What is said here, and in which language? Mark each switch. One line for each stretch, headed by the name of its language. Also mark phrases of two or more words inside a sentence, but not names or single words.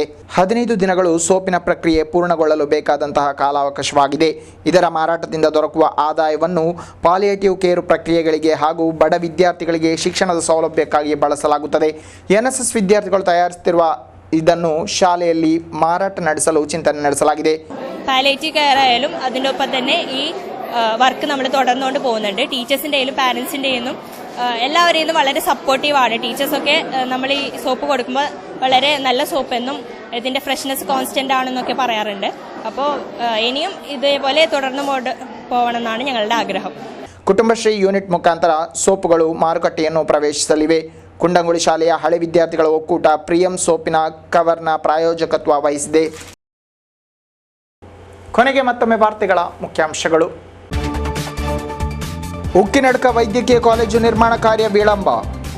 Kannada: 15 ದಿನಗಳು ಸೋಪಿನ ಪ್ರಕ್ರಿಯೆ ಪೂರ್ಣಗೊಳ್ಳಲು ಬೇಕಾದಂತಹ ಕಾಲಾವಕಾಶವಾಗಿದೆ. ಇದರ ಮಾರಾಟದಿಂದ ದೊರಕುವ ಆದಾಯವನ್ನು
English: palliative care
Kannada: ಪ್ರಕ್ರಿಯೆಗಳಿಗೆ ಹಾಗೂ ಬಡ ವಿದ್ಯಾರ್ಥಿಗಳಿಗೆ ಶಿಕ್ಷಣದ ಸೌಲಭ್ಯಕ್ಕಾಗಿ ಬಳಸಲಾಗುತ್ತದೆ. NSS ವಿದ್ಯಾರ್ಥಿಗಳು ತಯಾರಿಸುತ್ತಿರುವ ಇದನ್ನು ಶಾಲೆಯಲ್ಲಿ മാറാട്ട ನಡೆಸಲು ಚಿಂತನೆ ನಡೆಸಲಾಗಿದೆ.
English: palliative care
Malayalam: ആയാലും അതിൻ്റെ ഒപ്പം തന്നെ ഈ വർക്ക് നമ്മൾ തുടർന്നുകൊണ്ട് പോകുന്നുണ്ട്. ടീച്ചേഴ്സിൻ്റെയും പാരൻസിൻ്റെയും എല്ലാവരെയും വളരെ സപ്പോർട്ടീവാണ്. ടീച്ചേഴ്സൊക്കെ നമ്മൾ ഈ സോപ്പ് കൊടുക്കുമ്പോൾ വളരെ നല്ല സോപ്പെന്നും ഇതിൻ്റെ
English: freshness constant
Malayalam: ആണെന്നൊക്കെ പറയാറുണ്ട്. അപ്പോൾ ഇനിയും ഇതേപോലെ തുടർന്ന് പോകണമെന്നാണ് ഞങ്ങളുടെ ആഗ്രഹം.
Kannada: ಕುಟುಂಬಶ್ರೀ ಯೂನಿಟ್ ಮುಖಾಂತರ ಸೋಪುಗಳು ಮಾರುಕಟ್ಟೆಯನ್ನು ಪ್ರವೇಶಿಸಲಿವೆ. ಕುಂಡಂಗುಳಿ ಶಾಲೆಯ ಹಳೆ ವಿದ್ಯಾರ್ಥಿಗಳ ಒಕ್ಕೂಟ ಪ್ರಿಯಂ ಸೋಪಿನ ಕವರ್ನ ಪ್ರಾಯೋಜಕತ್ವ ವಹಿಸಿದೆ. ಕೊನೆಗೆ ಮತ್ತೊಮ್ಮೆ ವಾರ್ತೆಗಳ ಮುಖ್ಯಾಂಶಗಳು. ಉಕ್ಕಿನಡ್ಕ ವೈದ್ಯಕೀಯ ಕಾಲೇಜು ನಿರ್ಮಾಣ ಕಾರ್ಯ ವಿಳಂಬ.